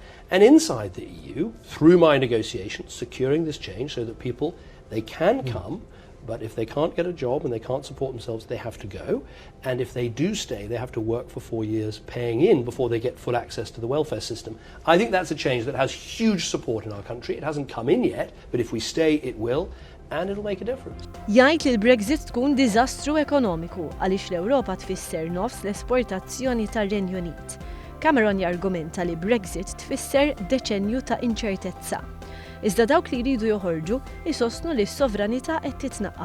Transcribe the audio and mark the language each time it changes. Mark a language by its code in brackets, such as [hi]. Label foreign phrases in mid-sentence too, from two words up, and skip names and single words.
[en] And inside the EU, through my negotiations, securing this change so that people, they can come, but if they can't get a job and they can't support themselves, they have to go. And if they do stay, they have to work for 4 years paying in before they get full access to the welfare system. I think that's a change that has huge support in our country. It hasn't come in yet, but if we stay, it will, and it'll make a difference. [mt] Jgħid li l-Brexit tkun diżastru ekonomiku għaliex l-Ewropa tfisser nofs l-esportazzjoni tar-Renju Unit. Cameron jargumenta li Brexit tfisser deċenju ta' inċertezza. Iżda dawk li jridu joħorġu isostnu li s-sovranità qed titnaqqar.